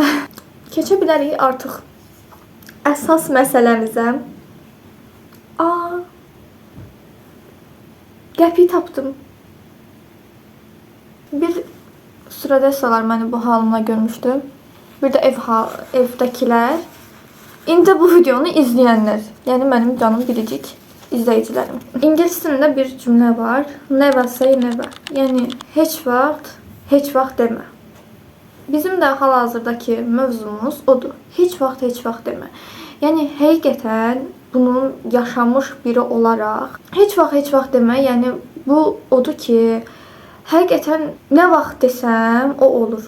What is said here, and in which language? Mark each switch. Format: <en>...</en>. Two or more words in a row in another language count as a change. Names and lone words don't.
<az>Keçə bilərik artıq əsas məsələmizə. Qəpiyi tapdım. Bir stüardessalar məni bu halımla görmüşdü.</az> <tr>Bir de evdəkiler. İndi bu videonu izleyenler. Yani benim canım biricik izleyicilerim.</tr> <az>İngilis dilində bir cümlə var.</az> <en>Never say never.</en> <az>Yani heç vaxt demə. Bizim de hal-hazırdaki mövzumuz odur. Heç vaxt demə. Yani həqiqətən bunun yaşamış</az> <tr>biri olarak</tr> <az>heç vaxt demə. Yani bu odur ki, həqiqətən nə vaxt desəm o olur.</az>